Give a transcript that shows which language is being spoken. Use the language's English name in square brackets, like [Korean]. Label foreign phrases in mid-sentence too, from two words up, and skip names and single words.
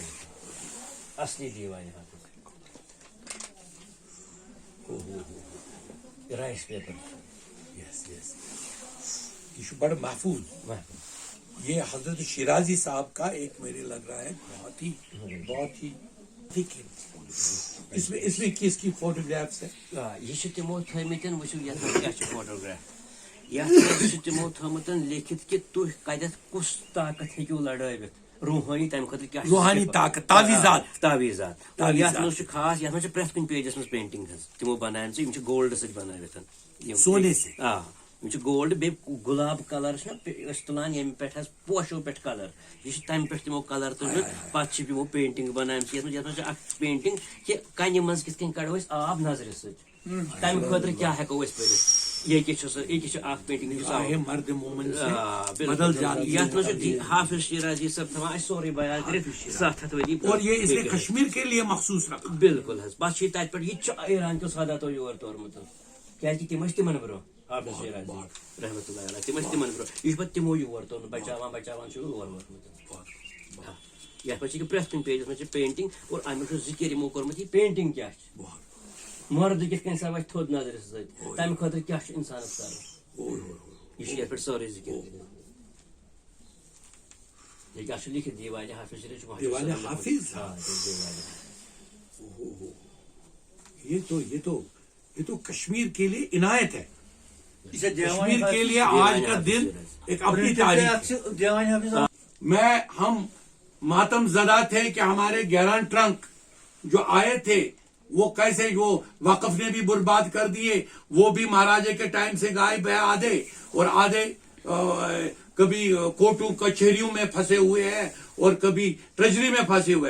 [Urdu] اصلی دیوان حافظ رائس پیپر، یس یہ بڑا محفوظ، یہ حضرت شیرازی صاحب کا ایک میرے لگ رہا ہے بہت ہی اس میں کس کی فوٹوگرافس ہے؟ [Kashmiri] یہ تمو تھمتن وچو [Urdu] یہ کیا فوٹوگراف، [Kashmiri] یہ تمو تھمتن لکھت کہ تھی کتھ کس طاقت ہیکو لڑٲوِتھ، روحانی تمہ خاطر کیا روحانی طاقت، تعویذات، یتھ مز خاص، یتھ مز پرٛٮ۪تھ کُنہِ پیجس مز پینٹنگ حظ تمو بنایم یم گولڈ سۭتۍ بنٲوِتھ، [Urdu] سونے سے، [Kashmiri] یم گولڈ بیٚیہِ گُلاب کلر تُلان ییٚمہِ پٮ۪ٹھ حظ پوشو پٮ۪ٹھ کلر، یہ تمہِ پٮ۪ٹھ تمو کلر تُلمُت، پتہٕ چھِ یمو پینٹنگ بنٲومٕژ، یتھ منٛز چھِ اکھ پینٹنگ کہ کنہِ منٛز کِتھ کٔنۍ کڑو أسۍ آب نظرِ سۭتۍ، تمہِ خٲطرٕ کیٛاہ ہٮ۪کو أسۍ پٔرِتھ، یہ چھِ اکھ پینٹنگ [Urdu] مرد مومن سے بدل جاتی ہے، [Kashmiri] یتھ منٛز حافظ شیرازی صٲب تھاوان اَسہِ سورُے بیان کٔرِتھ 700 ؤری، [Urdu] اور یہ اس نے کشمیر کے لیے مخصوص رکھا، [Kashmiri] بالکل حظ، پتہٕ چھِ تتہِ پٮ۪ٹھ یہِ تہِ چھُ ایران کیو ساداتو یور تورمُت، کیازِ تِم ٲسۍ تِمن برٛونٛہہ، حافظ شیرازی [Arabic] رحمتہ اللہ علیہ، [Kashmiri] تِم ٲسۍ تِمن برٛونٛہہ، یہِ چھُ پتہٕ تِمو یور تورمُت، بچاوان چھُ یور ووتمُت، یتھ منٛز چھِ پرٛٮ۪تھ کُنہِ پیجس منٛز چھِ پینٹنگ، اور امیُک چھُ ذکر یِمو کوٚرمُت، یہِ پینٹنگ کیاہ چھِ، مرد کِتھ کٔنۍ سا وتھِ تھوٚد نظرِ سۭتۍ، تمہِ خٲطرٕ کیاہ چھُ انسانس کرُن، یہ چھُ یتھ پٮ۪ٹھ سورُے ذکر یہ کیا چھُ لیکھِتھ دیوانِ حافظ شریف، [Urdu] دیوانِ حافظ، یہ تو کشمیر کے لیے عنایت ہے، کشمیر کے لیے آج کا دن ایک اپنی تاریخ، ہم ماتم زدہ تھے کہ ہمارے 11 ٹرنک جو آئے تھے وہ کیسے وہ وقف نے بھی برباد کر دیے، وہ بھی مہاراجے کے ٹائم سے غائب ہے آدھے، اور آدھے کبھی کوٹوں کچہریوں میں پھنسے ہوئے ہیں، اور کبھی ٹریجری میں پھنسے ہوئے.